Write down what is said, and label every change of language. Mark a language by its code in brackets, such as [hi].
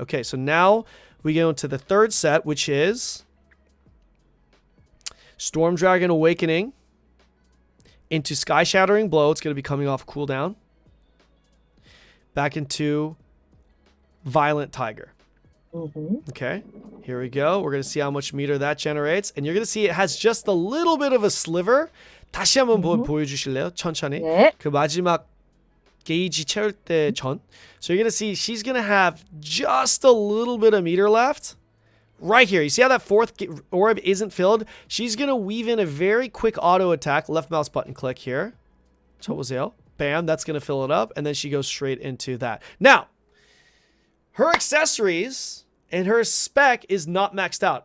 [en] Okay, so now we go into the third set, which is Storm Dragon Awakening into Sky Shattering Blow. It's going to be coming off cooldown. Back into Violent Tiger. Okay, here we go. We're going to see how much meter that generates. And you're going to see it has just a little bit of a sliver. [ko] 다시 한번 보여주실래요? 천천히. 그 마지막 게이지 채울 때 전. [en] So you're going to see she's going to have just a little bit of meter left. Right here. You see how that 4th orb isn't filled? She's going to weave in a very quick auto attack. Left mouse button click here. [ko] 쳐보세요. [en] Bam. That's going to fill it up. And then she goes straight into that. Now, her accessories and her spec is not maxed out.